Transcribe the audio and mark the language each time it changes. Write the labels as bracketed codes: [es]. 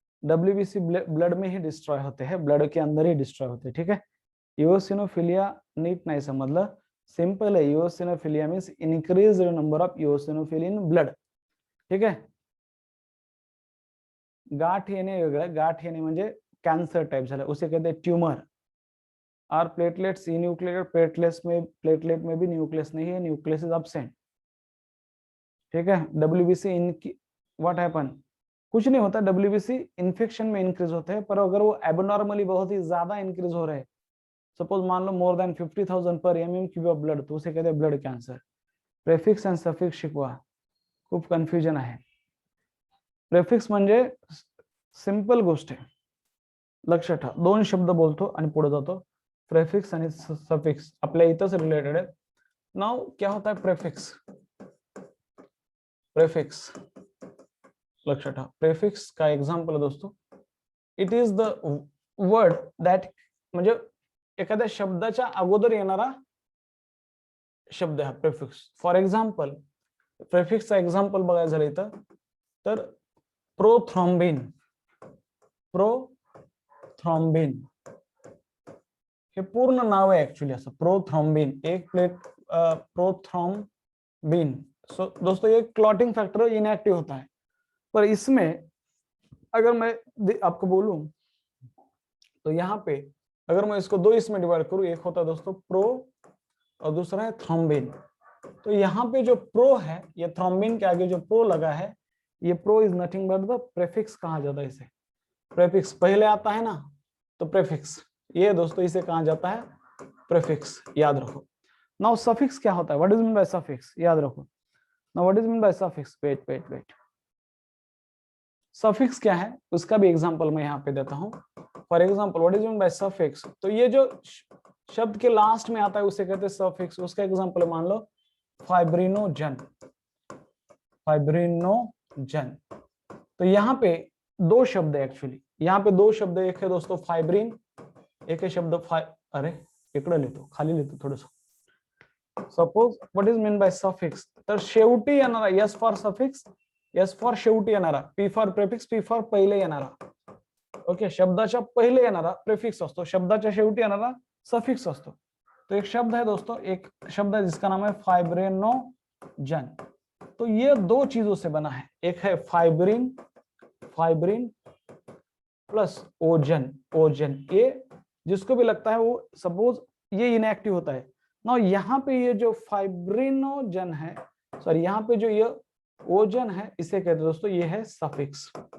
[hi] WBC blood में ही destroy होते हैं, ब्लड के अंदर ही डिस्ट्रॉय होते हैं, ठीक है। इओसिनोफिलिया नीट नहीं समझला, सिंपल है। [en] Eosinophilia means increase number of eosinophil in blood, ठीक है। [mr] गाठ येणे वेगळं, गाठ येणे म्हणजे कॅन्सर टाइप झालं, [hi] उसे कहते हैं ट्यूमर। [en] are platelets enucleated, [hi] प्लेटलेट में भी न्यूक्लियस नहीं है, [en] nucleus is absent, [hi] ठीक है। WBC इन व्हाट हैपन, कुछ नहीं होता, WBC इन्फेक्शन में इंक्रीज होते हैं, पर अगर वो एबनॉर्मली बहुत ही ज्यादा इंक्रीज हो रहे हैं, सपोज मान लो [en] more than 50,000 पर mm³ of blood, [hi] तो उसे कहते हैं blood cancer. [mr] Prefix end suffix शिकवा, खूप कन्फ्युजन आहे। प्रेफिक्स म्हणजे सिंपल गोष्ट आहे, लक्षात ठेवा, दोन शब्द बोलतो आणि पुढे जातो। प्रेफिक्स आणि सफिक्स आपल्या इथंच रिलेटेड आहे। [hi] नाउ क्या होता है प्रेफिक्स? [mr] प्रेफिक्स लक्षात ठेवा, [hi] प्रेफिक्स का एग्जांपल है दोस्तों, [en] it is the word that, [mr] म्हणजे एखाद्या शब्दाच्या अगोदर येणारा शब्द हा प्रेफिक्स। फॉर एक्झाम्पल प्रेफिक्सचा एक्झाम्पल बघायचं झालं इथं तर प्रोथ्रॉम्बिन, प्रोथ्रॉम्बिन हे पूर्ण नाव आहे ऍक्च्युअली असं, प्रोथ्रॉम्बिन, एक प्लेट प्रोथ्रॉम्बिन। [hi] सो दोस्तों ये क्लॉटिंग फैक्टर इनएक्टिव होता है, पर इसमें अगर मैं आपको बोलूं तो यहाँ पे अगर मैं इसको दो इसमें डिवाइड करूं, एक होता है दोस्तों प्रो और दूसरा है थ्रोम्बिन। तो यहाँ पे जो प्रो है, ये थ्रोम्बिन के आगे जो प्रो लगा है, ये [en] pro is nothing but the prefix [hi] कहा जाता है इसे। प्रेफिक्स पहले आता है ना तो प्रेफिक्स, ये दोस्तों इसे कहा जाता है प्रेफिक्स, याद रखो। नाउ सफिक्स क्या होता है? [en] What is mean by suffix? [hi] याद रखो। [en] Now what is mean by suffix? [hi] Wait, suffix क्या है उसका भी एग्जांपल मैं यहाँ पे देता हूँ। [en] for example what is mean by suffix, [hi] तो ये जो शब्द के लास्ट में आता है उसे कहते हैं सफिक्स। उसका एग्जांपल मान लो फाइब्रिनोजन, फाइब्रिनोजन। तो यहाँ पे दो शब्द है एक्चुअली, यहाँ पे दो शब्द, एक है दोस्तों फाइब्रिन, एक है शब्द [mr] अरे इकडे लेतो, खाली लेतो थोडस। [en] suppose what is mean by suffix, [mr] तर शेवटी येणारा, S for suffix, S for शेवटी येणारा, P for prefix, P for पहिले येणारा, ओके। शब्दाच्या पहिले येणारा प्रेफिक्स असतो, शब्दाच्या शेवटी येणारा सफिक्स असतो। [hi] तो एक शब्द है दोस्तों, एक शब्द है जिसका नाम है फाइब्रिनोजन। तो ये दो चीजों से बना है, एक है फाइब्रिन, फाइब्रिन प्लस ओजन, ओजन। ये जिसको भी लगता है वो सपोज ये इनएक्टिव होता है ना, यहाँ पे ये जो फाइब्रिनोजन है, सॉरी यहाँ पे जो ये ओजन है, इसे कहते हैं दोस्तों ये है सफिक्स।